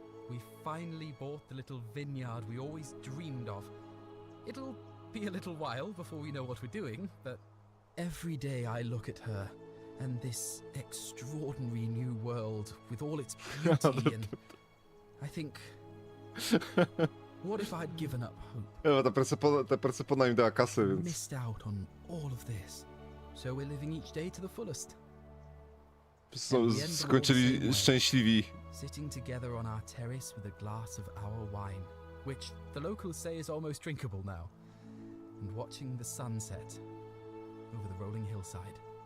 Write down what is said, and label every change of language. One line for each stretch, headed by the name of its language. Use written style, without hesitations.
English: We finally bought the little vineyard we always dreamed of. It'll be a little while before we know what we're doing, but every day I look at her and this extraordinary new world with all its beauty and I think, what if I'd given up hope?
Polish: Ta Persepona im dała kasę, więc...
English: Missed out on all of this. So we're living each day to the fullest.
Polish: Skończyli szczęśliwi.
English: Sitting together on our terrace with a glass of our wine, which the locals say is almost drinkable now, and watching the sunset over the rolling hillside.